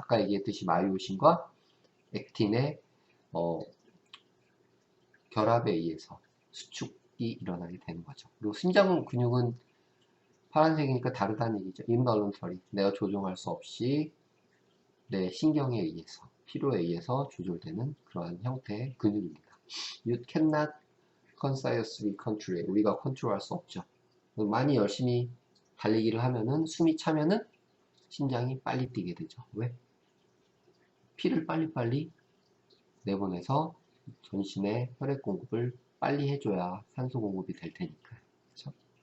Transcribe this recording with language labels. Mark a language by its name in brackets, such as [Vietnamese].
[Korean] 아까 얘기했듯이 마이오신과 액틴의 결합에 의해서 수축이 일어나게 되는 거죠. 그리고 심장 근육은 파란색이니까 다르다는 얘기죠. 인볼런터리, 내가 조종할 수 없이 내 신경에 의해서, 피로에 의해서 조절되는 그러한 형태의 근육입니다. [English] You cannot consciously control. [Korean] 우리가 컨트롤할 수 없죠. 많이 열심히 달리기를 하면은 숨이 차면은 심장이 빨리 뛰게 되죠. 왜? 피를 빨리빨리 내보내서 전신에 혈액 공급을 빨리 해줘야 산소 공급이 될 테니까요. 그렇죠?